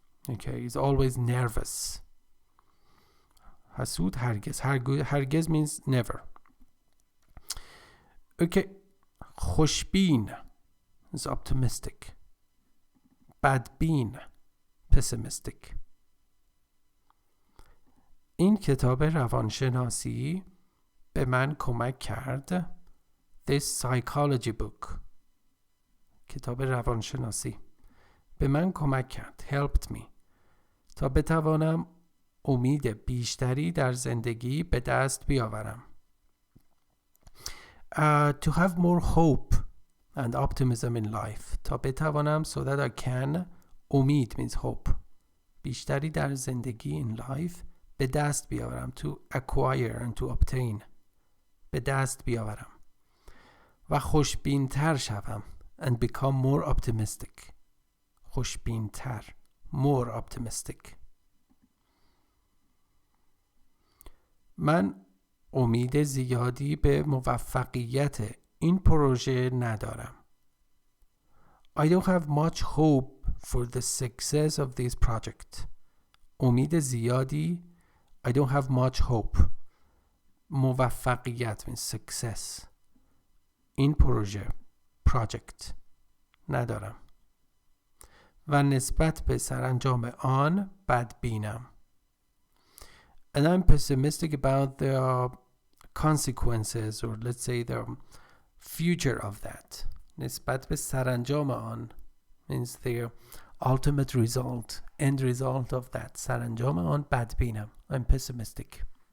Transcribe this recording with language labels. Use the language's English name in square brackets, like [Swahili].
[English] Okay, he's always nervous. [Persian] حسود هرگز. [English] هرگز means never. Okay, خوشبین is optimistic. بدبین, pessimistic. [Persian] این کتاب روانشناسی به من کمک کرد. [English] This psychology book. [Persian] کتاب روانشناسی به من کمک کرد. [English] Helped me. [Persian] تا بتوانم امید بیشتری در زندگی به دست بیاورم. [English] To have more hope and optimism in life. [Persian] تا بتوانم, [English] so that I can. امید means hope. [Persian] بیشتری در زندگی [English] in life. [Persian] به دست بیاورم. [English] To acquire and to obtain. [Persian] به دست بیاورم. و خوشبین‌تر شوم. [English] And become more optimistic. خوشبین‌تر. More optimistic. [Persian] من امید زیادی به موفقیت این پروژه ندارم. [English] I don't have much hope for the success of this project. [Persian] امید زیادی. [English] I don't have much hope. موفقیت means success. [Persian] این پروژه project ندارم. و نسبت به سرانجام آن بدبینم. [English] And I'm pessimistic about the consequences, or let's say the future of that. [Persian] نسبت به سرانجام آن [English] means the ultimate result, end result of that. [Persian] سرانجام آن بدبینم. [English] I'm pessimistic.